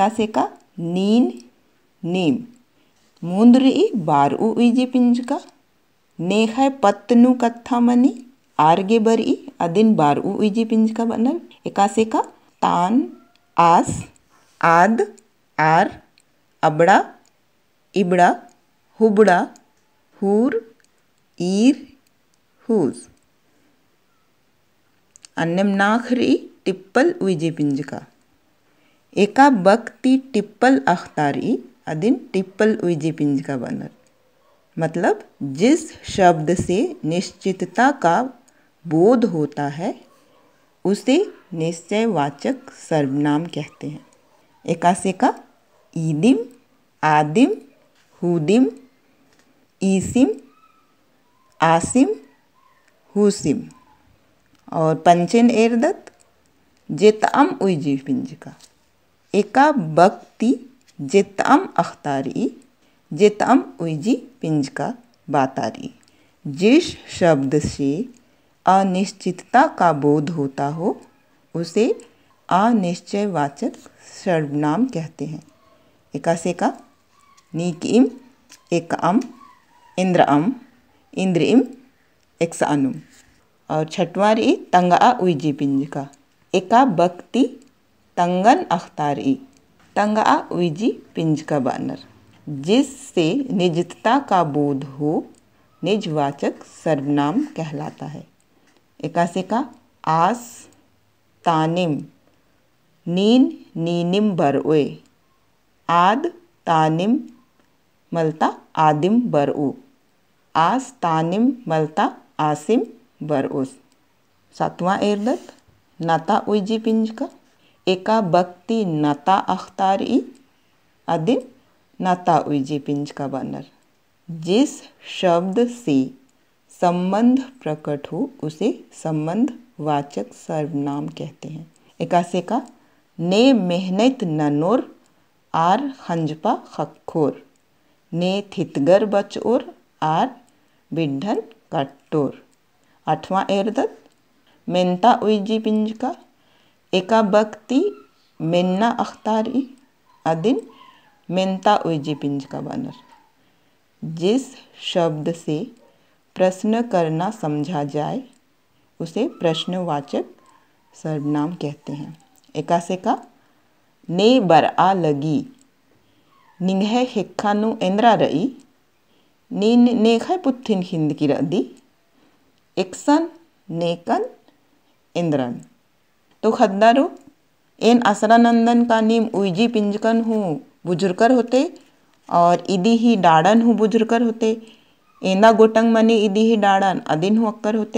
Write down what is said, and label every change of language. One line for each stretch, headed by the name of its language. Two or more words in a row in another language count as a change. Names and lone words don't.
Kurukh: एकासे का नीन, नीम। मूंदरी बारऊ उइजी पिंजका नेखाय पत्तनु कत्था मनी आरगे बरी अदिन बारऊ उइजी पिंजका बनल एकासे का तान आस आद आर अबड़ा इबड़ा हुबड़ा हूर ईर हूस अन्नम नाखरी टिप्पल उइजी पिंजका एका बक्ति टिप्पल अख्तारी अदिन टिप्पल उइजी पिंजका बनल
Hindi: मतलब जिस शब्द से निश्चितता का बोध होता है उसे निश्चयवाचक सर्वनाम कहते हैं।
Kurukh: एकासे का ईदिम आदिम हुदिम ईसिम आसिम हुसिम और पंचेन एरदत जेताम उइजी पिंजका एका बक्ति जेताम अख्तारी जेताम उइजी पिंजका बातारी
Hindi: जिस शब्द से अनिश्चितता का बोध होता हो उसे अनिश्चयवाचक सर्वनाम कहते हैं।
Kurukh: एकासे का नीकिम एकअम इंद्रअम इंद्रिम एक्सानुम और छठवारी तंगा उइजी पिंजका एका बक्ति तंगन अख्तारी तंगा उइजी पिंजका बानर
Hindi: जिससे निजता का बोध हो निजवाचक सर्वनाम कहलाता है।
Kurukh: एकासे का आस तानिम नीन नीनिम बरओए आद तानिम मलता आदिम बरओ आस तानिम मलता आसिम बरओस। सातवां एरदत नता उइजी पिंजका एका बक्ति नता अख्तारी अदिन नता उइजी पिंजका बनर
Hindi: जिस शब्द से संबंध प्रकट हो उसे संबंध वाचक सर्वनाम कहते हैं।
Kurukh: एकासे का ने मेहनत ननोर आर हंजपा खखोर ने थितगर बचओर आर बिढ़न कट्टोर। आठवां एरदत मेनता उइजी पिंजका एका बक्ति मेन्ना अख्तारी अदिन मेनता उइजी पिंजका बनर
Hindi: जिस शब्द से प्रश्न करना समझा जाए उसे प्रश्नवाचक सर्वनाम कहते हैं।
Kurukh: एकासे का ने बरआ लगी निंगह हिक्खानु इंद्रा रई नीन नेखय पुत्थिन हिंद की रदी एक्सन नेकन इंद्रन। तो खद्दारो एन असरानंदन का नीम उइजी पिंजकन हूँ बुजुर्कर होते और इदी ही डाड़न हूँ बुजुर्कर होते एंदा गोटंग मनी इदी ही डाड़न अदिन हूँ अक्कर होते।